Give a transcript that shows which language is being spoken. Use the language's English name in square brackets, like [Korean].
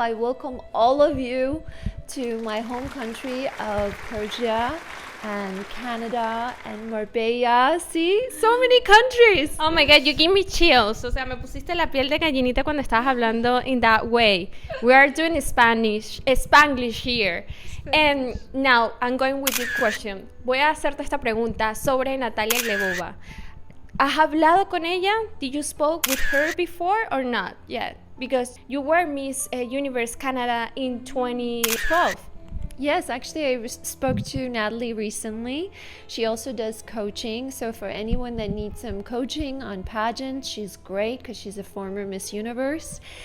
[English] I welcome all of you to my home country of Persia and Canada and Marbella. See, so many countries. Oh my God, you give me chills. [Spanish] O sea, me pusiste la piel de gallinita cuando estabas hablando [English] in that way. We are doing Spanglish here. And now, I'm going with your question. [Spanish] Voy a hacerte esta pregunta sobre Natalia Glebova. ¿Has hablado con ella? [English] Did you spoke with her before or not yet? Because you were Miss Universe Canada in 2012. Yes, actually, I spoke to Natalie recently. She also does coaching. So for anyone that needs some coaching on pageants, she's great because she's a former Miss Universe.